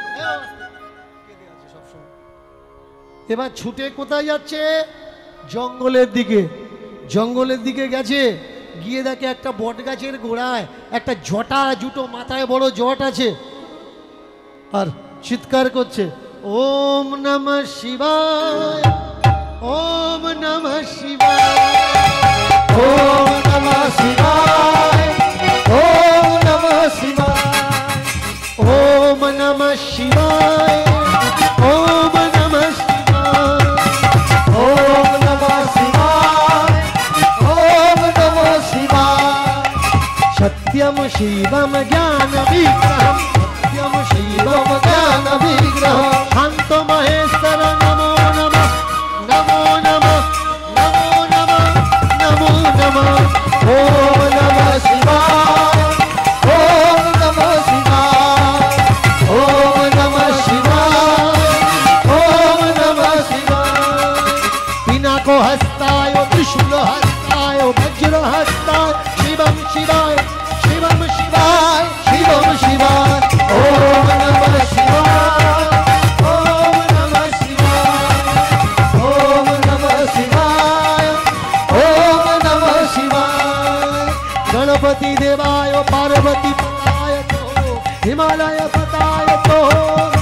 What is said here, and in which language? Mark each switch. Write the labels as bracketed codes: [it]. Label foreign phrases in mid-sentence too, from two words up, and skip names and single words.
[bn] এবার ছুটে কোথায় যাচ্ছে? জঙ্গলের দিকে। জঙ্গলের দিকে গেছে, গিয়ে দেখে একটা বট গাছের গোড়ায় একটা জটা জুটো, মাথায় বড় জট আছে, আর চিৎকার করছে [sa] ওম নমঃ শিবায়, ওম নমঃ শিবায়, ওম নমঃ শিবায়, ওম নমঃ শিবায়, ওম নমঃ শিবায়, ওম নমঃ শিবায়, ওম নমঃ শিবায়, ওম নমঃ শিবায়। সত্যম শিবম জ্ঞান বিগ্রহম, সত্যম শিবম জ্ঞান বিগ্রহম, শান্ত মহেশ্বর নমো নমঃ, নমো নমঃ, নমো নমঃ, নমো নমঃ। ওম নমঃ শিবায়, ওম নমঃ শিবায়, ওম নমঃ শিবায়, ওম নমঃ শিবায়। পিনাকো হস্তায় ত্রিশূল হস্তায় বজ্র হস্তায় শিবম শিবায়, শিবম শিবায়, শিবম শিবায়। ওম নমঃ শিবায়, ওম নমঃ শিবায়, ওম নমঃ শিবায়, ওম নমঃ শিবায়। গণপতি দেবায় পার্বতী পতায় তো, হিমালয় পতায় তো